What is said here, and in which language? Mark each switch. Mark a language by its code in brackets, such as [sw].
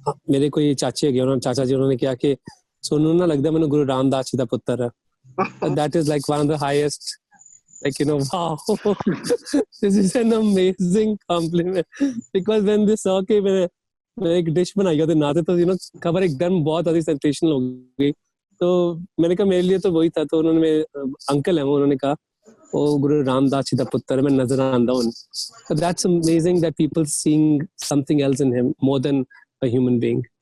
[pa] ਮੇਰੇ ਕੋਈ ਚਾਚੇ ਹੈਗੇ, ਉਹਨਾਂ ਚਾਚਾ ਜੀ ਉਹਨਾਂ ਨੇ ਕਿਹਾ ਕਿ ਸੋਨੂ ਨਾ ਲੱਗਦਾ ਮੈਨੂੰ ਗੁਰੂ ਰਾਮਦਾਸ ਜੀ ਦਾ ਪੁੱਤਰ ਹੈ। [en] That is like one of the highest, like, you know, wow, this is an amazing compliment, because when they saw [hi] कि मैंने एक डिश बनाई है तो नाते तो, you know, खबर एकदम बहुत अधिक सेंसेशनल हो गई। तो मैंने कहा मेरे लिए तो वही था। तो उन्होंने, मेरे अंकल है वो, उन्होंने कहा [pa] ओ गुरु रामदास जी दा पुत्र है, मैं नजर आंदा हूं। [en] So that's amazing that people seeing something else in him more than a human being.